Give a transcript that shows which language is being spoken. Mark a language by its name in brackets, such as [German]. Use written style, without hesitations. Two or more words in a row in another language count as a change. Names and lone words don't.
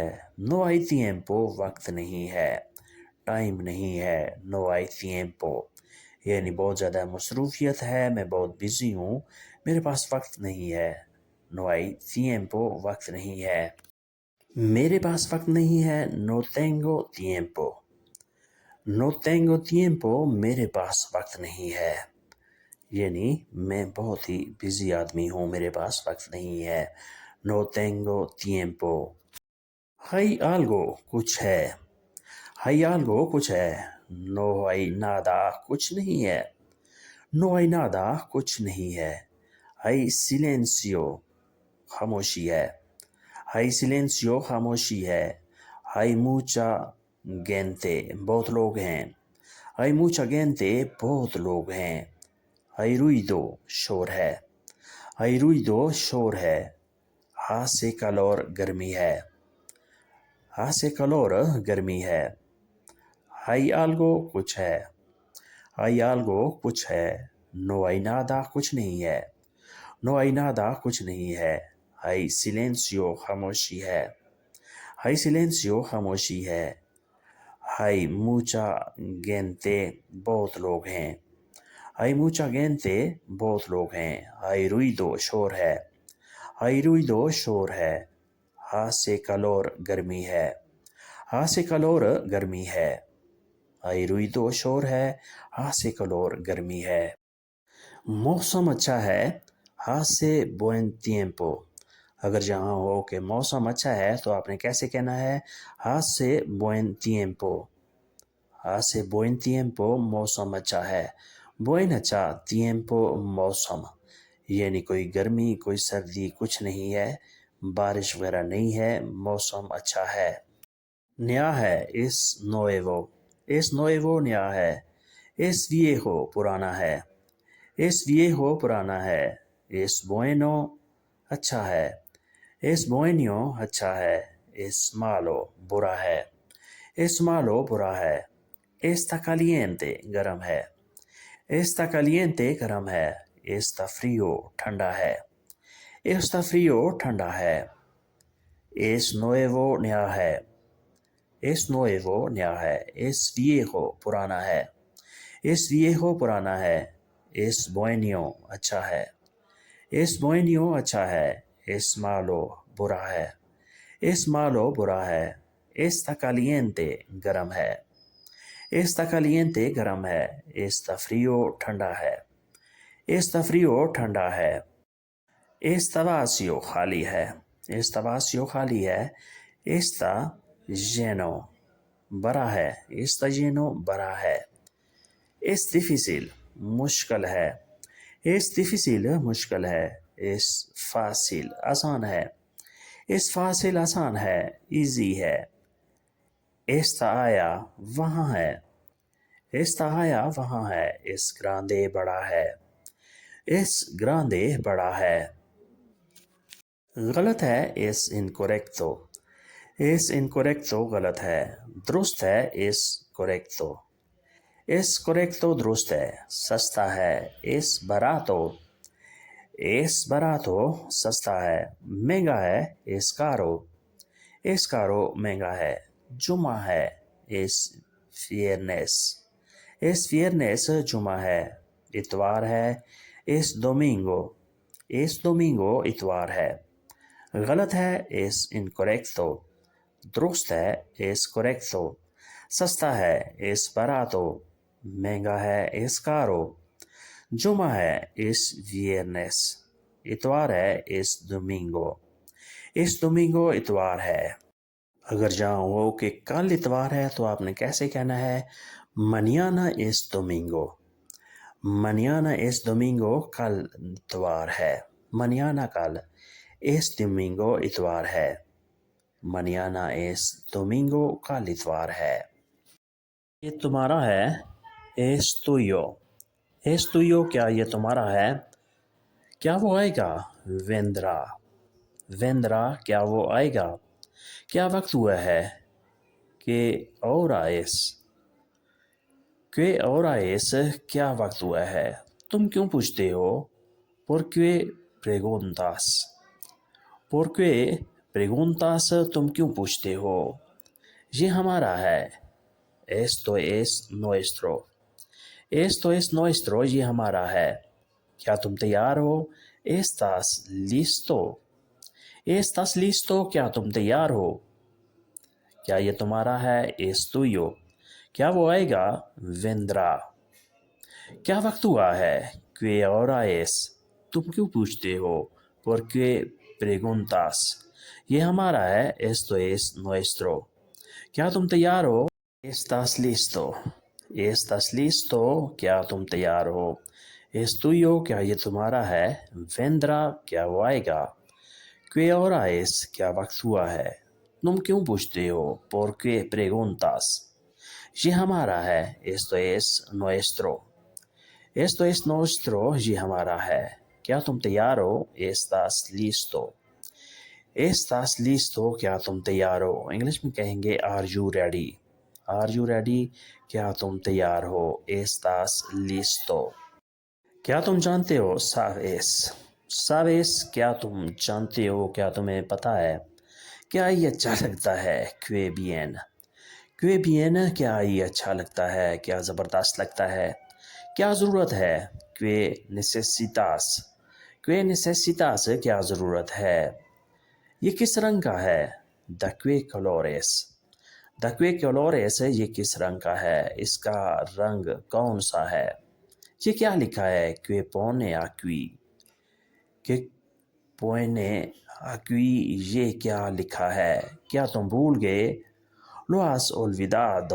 [Spanish] no hay tiempo [Urdu] وقت نہیں ہے، ٹائم نہیں ہے. [Spanish] no hay tiempo [Urdu] یعنی بہت زیادہ مصروفیت ہے، میں بہت بزی ہوں، میرے پاس وقت نہیں ہے. [Spanish] no hay tiempo [Urdu] وقت نہیں ہے۔ میرے پاس وقت نہیں ہے. [Spanish] no tengo tiempo, no tengo tiempo [Urdu] میرے پاس وقت نہیں ہے یعنی میں بہت ہی بزی آدمی ہوں، میرے پاس وقت نہیں ہے. [Spanish] no tengo tiempo. hay algo [Urdu] کچھ ہے, [Spanish] hay algo [Urdu] کچھ ہے. [Spanish] no hay nada [Urdu] کچھ نہیں ہے, [Spanish] no hay nada [Urdu] کچھ نہیں ہے. [Spanish] hay silencio [Urdu] خاموشی ہے, [Spanish] hay silencio [Urdu] خاموشی ہے. [Spanish] hay mucha gente [Urdu] بہت لوگ ہیں, [Spanish] hay mucha gente [Urdu] بہت لوگ ہیں. [Spanish] hay ruido [Urdu] شور ہے, [Spanish] hay ruido [Urdu] شور ہے. [Spanish] hace calor [Urdu] گرمی ہے, [Spanish] hace calor [Urdu] گرمی ہے. [Spanish] hay algo [Urdu] کچھ ہے, [Spanish] hay algo [Urdu] کچھ ہے. [Spanish] no hay nada [Urdu] کچھ نہیں ہے, [Spanish] no hay nada [Urdu] کچھ نہیں ہے. [Spanish] hay silencio [Urdu] خاموشی ہے, [Spanish] hay silencio [Urdu] خاموشی ہے. [Spanish] hay mucha gente [Urdu] بہت لوگ ہیں, [Spanish] hay mucha gente [Urdu] بہت لوگ ہیں. [Spanish] hay ruido [Urdu] شور ہے, [Spanish] hay ruido [Urdu] شور ہے. [Spanish] hace calor [Urdu] گرمی ہے, [Spanish] hace calor [Urdu] گرمی ہے. [Spanish] hay ruido [Urdu] شور ہے, [Spanish] hace calor [Urdu] گرمی ہے. موسم اچھا ہے, [Spanish] hace buen tiempo। [Urdu] اگر جہاں ہو کہ موسم اچھا ہے تو آپ نے کیسے کہنا ہے? [Spanish] hace buen tiempo, hace buen tiempo [Urdu] موسم اچھا ہے. buen اچھا، tiempo موسم یعنی کوئی گرمی کوئی سردی کچھ نہیں ہے، بارش وغیرہ نہیں ہے، موسم اچھا ہے. نیا ہے, [Spanish] es nuevo, es nuevo [Urdu] نیا ہے. [Spanish] es viejo [Urdu] پرانا ہے, [Spanish] es viejo [Urdu] پرانا ہے. [Spanish] es bueno [Urdu] اچھا ہے, [Spanish] es bueno [Urdu] اچھا ہے. [Spanish] es malo [Urdu] برا ہے, [Spanish] es malo [Urdu] برا ہے. [Spanish] Está caliente [Urdu] گرم ہے. [Spanish] Está caliente [Urdu] گرم ہے. [Spanish] Está frío [Urdu] ٹھنڈا ہے. [Spanish] Está frío [Urdu] ٹھنڈا ہے. [Spanish] Es nuevo [Urdu] نیا ہے. [Spanish] Es nuevo [Urdu] نیا ہے. [Spanish] Es viejo [Urdu] پرانا ہے. [Spanish] Es viejo [Urdu] پرانا ہے. [Spanish] Es bueno [Urdu] اچھا ہے. [Spanish] Es bueno [Urdu] اچھا ہے. [Spanish] Es malo [Urdu] برا ہے. [Spanish] Es malo [Urdu] برا ہے. [Spanish] Está caliente [Urdu] گرم ہے. [Spanish] Está caliente [Urdu] گرم ہے. [Spanish] Está frío [Urdu] ٹھنڈا ہے. [Spanish] Está frío [Urdu] ٹھنڈا ہے. [Spanish] Está vacío [Urdu] خالی ہے. [Spanish] Está vacío [Urdu] خالی ہے. [Spanish] Está lleno [Urdu] بڑا ہے. [Spanish] Está lleno [Urdu] بڑا ہے. [Spanish] Es difícil [Urdu] مشکل ہے. [Spanish] Es difícil [Urdu] مشکل ہے. [Spanish] Es fácil [Urdu] آسان ہے. [Spanish] Es fácil [Urdu] آسان ہے. Easy ہے. Está آیا وہاں ہے. Está آیا وہاں ہے. [Spanish] Es grande [Urdu] بڑا ہے. [Spanish] Es grande [Urdu] بڑا ہے. غلط ہے. [Spanish] Es incorrecto. Es incorrecto [Urdu] غلط ہے. درست ہے. [Spanish] Es correcto. Es correcto [Urdu] درست ہے. سستا ہے. [Spanish] Es barato. Es barato [Urdu] سستا ہے. مہنگا ہے. [Spanish] Es caro. Es caro [Urdu] مہنگا ہے. جمعہ ہے. [Spanish] Es viernes. Es viernes [Urdu] جمعہ ہے. اتوار ہے. [Spanish] Es domingo. Es domingo [Urdu] اتوار ہے. غلط ہے. [Spanish] Es incorrecto. [Urdu] درست ہے. [Spanish] Es correcto. [Urdu] سستا ہے. [Spanish] Es barato. [Urdu] مہنگا ہے. [Spanish] Es caro. [Urdu] جمعہ ہے. [Spanish] Es viernes. [Urdu] اتوار ہے. [Spanish] Es domingo. Es domingo [Urdu] اتوار ہے. اگر جاؤں ہو کہ کل اتوار ہے تو آپ نے کیسے کہنا ہے؟ [Spanish] Mañana es domingo. Mañana es domingo [Urdu] کل اتوار ہے. [Spanish] Mañana کل. Es domingo [Urdu] اتوار ہے. [Spanish] Mañana es domingo [Urdu] کل اتوار ہے. یہ تمہارا ہے. [Spanish] Es tuyo. Es tuyo [Urdu] کیا یہ تمہارا ہے؟ کیا وہ آئے گا؟ [Spanish] Vendrá. Vendrá [Urdu] کیا وہ آئے گا؟ کیا وقت ہوا ہے؟ [Spanish] ¿Qué hora es? ¿Qué hora es [Urdu] کیا وقت ہوا ہے؟ تم کیوں پوچھتے ہو؟ [Spanish] ¿Por qué preguntas? ¿Por qué preguntas [Urdu] تم کیوں پوچھتے ہو؟ یہ ہمارا ہے. [Spanish] Esto es nuestro. Esto es nuestro [Urdu] یہ ہمارا ہے. کیا تم تیار ہو؟ [Spanish] ¿Estás listo? ¿Estás listo [Urdu] کیا تم تیار ہو؟ کیا یہ تمہارا ہے؟ [Spanish] Es tuyo. [Urdu] کیا وہ آئے گا؟ Vendrá. کیا وقت ہوا ہے؟ [Spanish] ¿Qué hora es? [Urdu] تم کیوں پوچھتے ہو؟ [Spanish] ¿Por qué preguntas? [Urdu] یہ ہمارا ہے. [Spanish] Esto es nuestro. [Urdu] کیا تم تیار ہو؟ [Spanish] ¿Estás listo? ¿Estás listo [Urdu] کیا تم تیار ہو؟ [Spanish] Es tuyo [Urdu] کیا یہ تمہارا ہے؟ Vendrá کیا وہ آئے گا؟ [Spanish] ¿Qué hora es [Urdu] کیا وقت ہوا ہے؟ تم کیوں پوچھتے ہو؟ [Spanish] ¿Por qué preguntas? [Urdu] یہ ہمارا ہے. [Spanish] Esto es nuestro. Esto es nuestro [Urdu] یہ ہمارا ہے. کیا تم تیار ہو؟ [Spanish] ¿Estás listo? ¿Estás listo [Urdu] کیا تم تیار ہو؟ انگلش میں کہیں گے [English] Are you ready? Are you ready [Urdu] کیا تم تیار ہو؟ [Spanish] ¿Estás listo? [Urdu] کیا تم جانتے ہو؟ Sabes. Sabes کیا تم جانتے ہو؟ کیا تمہیں پتہ ہے؟ کیا یہ اچھا لگتا ہے؟ [Spanish] Que bien. Que bien [Urdu] کیا یہ اچھا لگتا ہے؟ کیا زبردست لگتا ہے؟ کیا ضرورت ہے؟ [Spanish] Que necesitas. Que necesitas [Urdu] کیا ضرورت ہے؟ یہ کس رنگ کا ہے؟ [Spanish] De qué colores. De qué colores [Urdu] یہ کس رنگ کا ہے؟ اس کا رنگ کون سا ہے؟ یہ کیا لکھا ہے؟ [Spanish] Que pone aquí. que pone aquí [Urdu] یہ کیا لکھا ہے؟ کیا تم بھول گئے؟ [Spanish] Lo has olvidado.